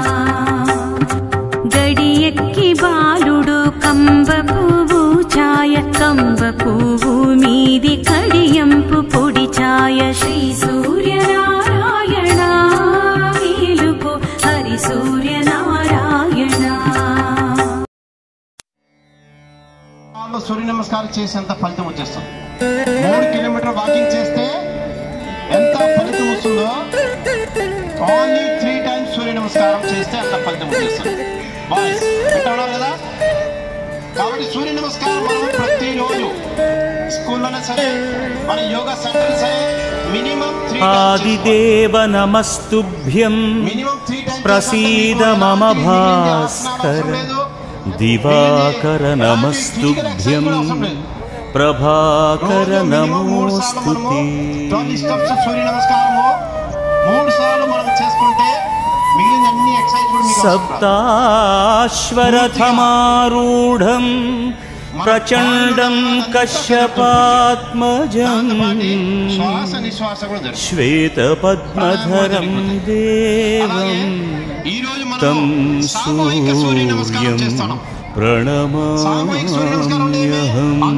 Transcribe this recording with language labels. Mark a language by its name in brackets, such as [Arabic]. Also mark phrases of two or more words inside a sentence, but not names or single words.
[Telugu] గడియక్కి బాలుడు కంబ పువ్వు ఛాయ కంబ పువ్వు మీది కడియంపు పొడి ఛాయ శ్రీ సూర్యనారాయణ మేలుకో హరి సూర్యనారాయణ సూర్య నమస్కార చేసేంత ఫలితం వచ్చేస్తుంది 3 కిలోమీటర్ల వాకింగ్ చేస్తే ఎంత ఫలితం వస్తుందో [English] only 3 times [Telugu] సూర్య నమస్కారం చేస్తే అంత ఫలితం వచ్చేస్తుంది బాయ్స్ వింటున్నారు కదా కాబట్టి సూర్య నమస్కారం మనం ప్రతి రోజు స్కూల్లోనే సరే మన యోగా సెంటర్ సరే [English] minimum 3 times [Sanskrit] आदिदेव नमस्तुभ्यं प्रसीद मम भास्कर दिवाकर नमस्तुभ्यं प्रभाकर नमोस्तुते [Telugu] సూర్య నమస్కారము 3 సార్లు మనం చేసుకుంటే మిగిలిన అన్ని ఎక్సర్సైజ్ కూడా మీకు [Sanskrit] सप्ताश्वरथमारूढं प्रचंडं कश्यपात्मजं श्वेतपद्मधरं देवं तं सूर्यं प्रणमाम्यहम्